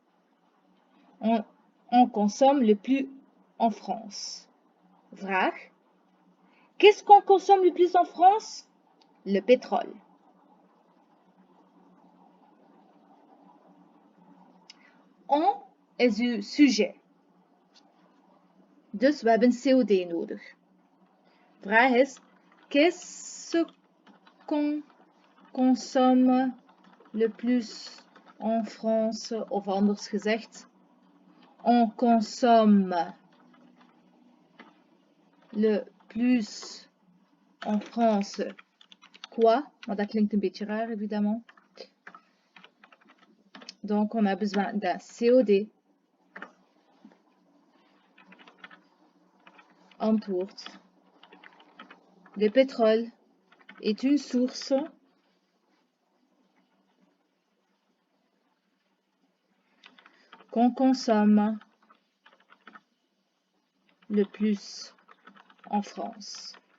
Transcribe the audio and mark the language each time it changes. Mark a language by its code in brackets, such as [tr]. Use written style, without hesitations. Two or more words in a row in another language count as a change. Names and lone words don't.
[fr] On consomme le plus en France. [nl] Vraag. [fr] Qu'est-ce qu'on consomme le plus en France? Le pétrole. On [nl] is uw [fr] sujet. [nl] Dus we hebben COD nodig. Vraag is, [fr] qu'est-ce qu'on consomme le plus en France? [nl] Of anders gezegd, [fr] on consomme le plus en France quoi? [nl] Want dat klinkt een beetje raar, [fr] évidemment. Donc, on a besoin d'un COD. [nl] Antwoord. [fr] Le pétrole est une source qu'on consomme le plus en France.